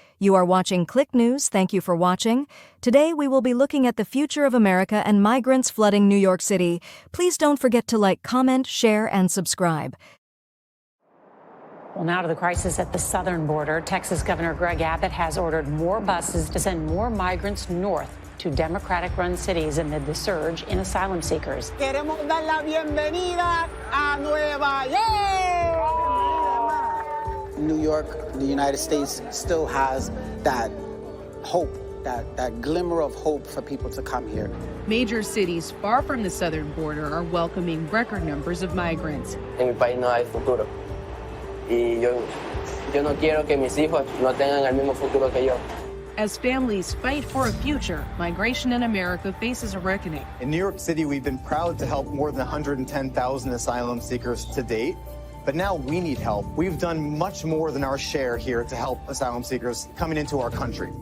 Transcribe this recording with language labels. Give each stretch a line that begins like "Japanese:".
English: You are watching Click News. Thank you for watching. Today we will be looking at the future of America and migrants flooding New York City. Please don't forget to like, comment, share, and subscribe. Well, now to the crisis at the southern border. Texas Governor Greg Abbott has ordered more buses to send more migrants north to Democratic-run cities amid the surge in asylum seekers.
Spanish: Queremos dar la bienvenida a Nueva York.
English: New York, the United States, still has that hope, that glimmer of hope for people to come here. Major cities far from the southern border are welcoming record numbers of migrants.
Spanish: En mi país no hay futuro. Y yo no quiero que mis hijos no tengan el mismo futuro que yo.
English: As families fight for a future, migration in America faces a reckoning. In New York City, we've been proud to help more than 110,000 asylum seekers to date, but now we need help. We've done much more than our share here to help asylum seekers coming into our country.